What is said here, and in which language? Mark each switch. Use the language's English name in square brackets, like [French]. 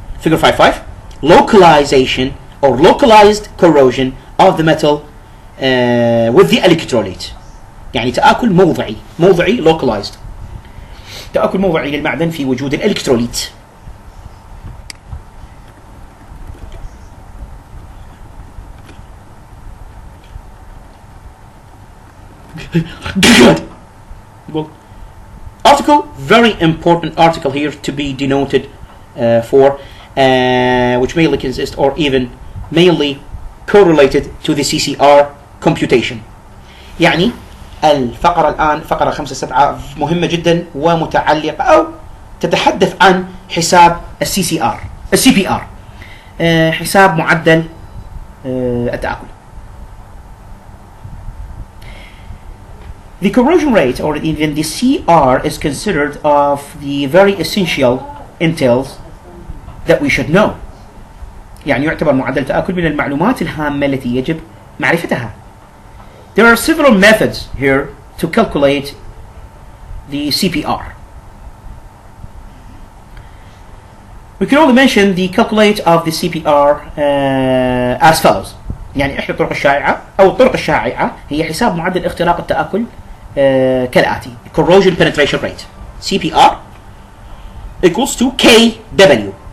[English] Figure 5.5 localization or localized corrosion of the metal with the electrolyte. [Arabic] يعني تآكل موضعي localized، تآكل موضعي للمعدن في وجود الإلكتروليت. [English] Good. Well, article, very important article here to be denoted for, which mainly consists or even mainly correlated to the CCR computation. [Arabic] يعني الفقرة الآن فقرة 5.7 مهمة جدا ومتعلقة أو تتحدث عن حساب CPR، حساب معدل التآكل. [English] The corrosion rate or even the CR is considered of the very essential intels that we should know. [Arabic] يعني يعتبر معدل التآكل من المعلومات الهامة التي يجب معرفتها. [English] There are several methods here to calculate the CPR. We can only mention the calculate of the CPR as follows. [Arabic] يعني إحدى الطرق الشائعة أو الطرق الشائعة هي حساب معدل اختراق التآكل كالآتي: [English] corrosion penetration rate CPR equals to KW.